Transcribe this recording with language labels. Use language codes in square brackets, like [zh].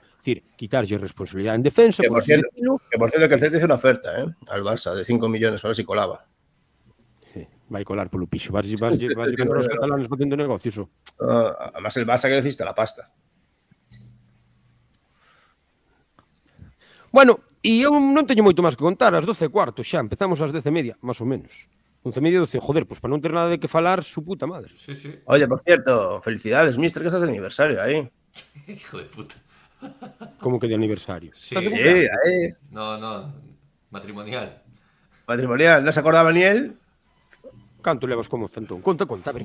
[gl] É dicir, quitarlle responsabilidade en defensa, [es] Que por por así cierto, decirlo. que por cierto que el Celta hizo una oferta al Barça de 5 millones para ver si colaba. [gl] Sí, vai colar polo pixo. Vas contra os catalanes facendo negocios. [es] Además el Barça que necesita la pasta. [gl] Bueno, e eu non teño moito máis que contar. Ás 12:15 xa, empezamos ás 10:30, máis ou menos. 11:30, 12. Joder, pois para non ter nada de que falar, su puta madre. Sí, sí. [es] Oye, por cierto, felicidades, mister, que estás de aniversario ahí. Hijo de puta. Como que de aniversario. Sí. Estás de Sí, cumpleaños? ahí. No. Matrimonial. Matrimonial, ¿no se acordaba ni él? [gl] Canto levas como centón? Conta, a ver,